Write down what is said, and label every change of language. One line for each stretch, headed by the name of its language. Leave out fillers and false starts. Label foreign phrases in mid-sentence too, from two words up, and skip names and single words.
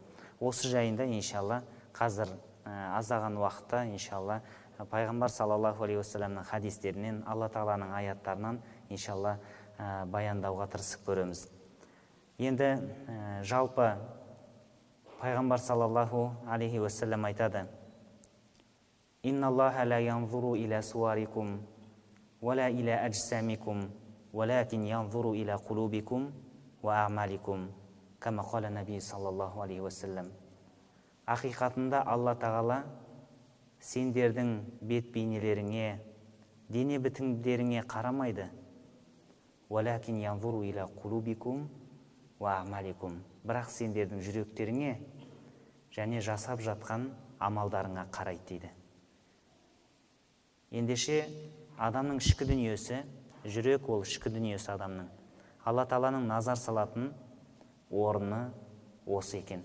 Kazakh: Осы жайында иншалла қазір аздаған уақытта иншалла пайғамбар
Arabic: صلى الله عليه وسلم
Kazakh: хадистерінен, Алла тағаланың аяттарынан иншалла баяндауға тырысып көреміз. Енді жалпы пайғамбар
Arabic: صلى الله عليه وسلم айтады: «إن الله لا ينظر إلى صوركم ولا إلى أجسامكم ولكن ينظر إلى قلوبكم وأعمالكم كما قال النبي صلى الله عليه وسلم.
Kazakh: Ақиқатында Алла тағала сендердің бет бейнелеріңе, дене бітімдеріңе қарамайды.
Arabic: «ولكن ينظر إلى قلوبكم وأعمالكم»,
Kazakh: бірақ сендердің жүректеріңе және жасап жатқан амалдарыңа қарайды дейді. Ендеше адамның ішкі дүниесі, жүрек ол ішкі дүниесі адамның. Алла тағаланың назар салатын орны осы екен.